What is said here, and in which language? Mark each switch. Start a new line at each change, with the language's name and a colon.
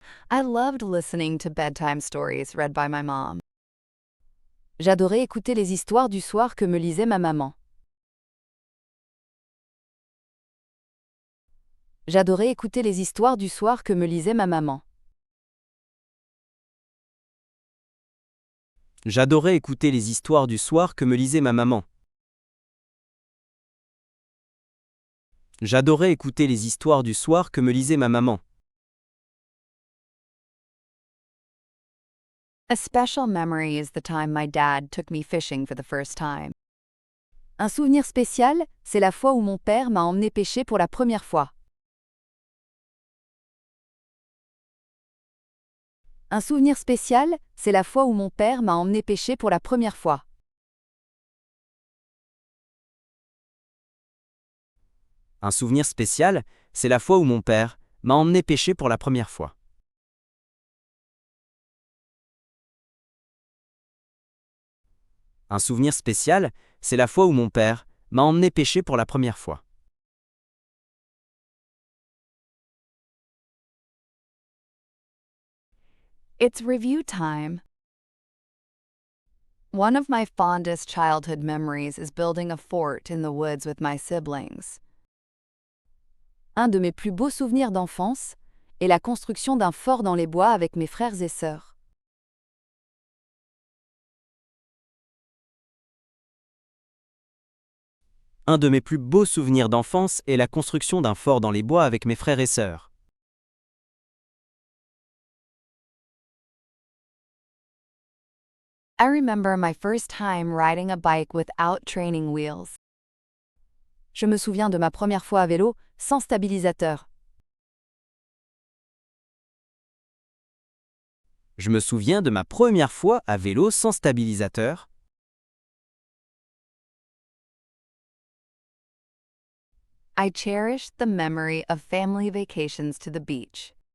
English: I loved listening to bedtime stories read by my mom.
French: J'adorais écouter les histoires du soir que me lisait ma maman. J'adorais écouter les histoires du soir que me lisait ma maman. J'adorais écouter les histoires du soir que me lisait ma maman. J'adorais écouter les histoires du soir que me lisait ma maman.
English: A special memory is the time my dad took me fishing for the first time.
French: Un souvenir spécial, c'est la fois où mon père m'a emmené pêcher pour la première fois. Un souvenir spécial, c'est la fois où mon père m'a emmené pêcher pour la première fois. Un souvenir spécial, c'est la fois où mon père m'a emmené pêcher pour la première fois. Un souvenir spécial, c'est la fois où mon père m'a emmené pêcher pour la première fois.
English: It's review time. One of my fondest childhood memories is building a fort in the woods with my siblings.
French: Un de mes plus beaux souvenirs d'enfance est la construction d'un fort dans les bois avec mes frères et sœurs. Un de mes plus beaux souvenirs d'enfance est la construction d'un fort dans les bois avec mes frères et sœurs.
English: I remember my first time riding a bike without training wheels.
French: Je me souviens de ma première fois à vélo sans stabilisateur. Je me souviens de ma première fois à vélo sans stabilisateur.
English: I cherish the memory of family vacations to the beach.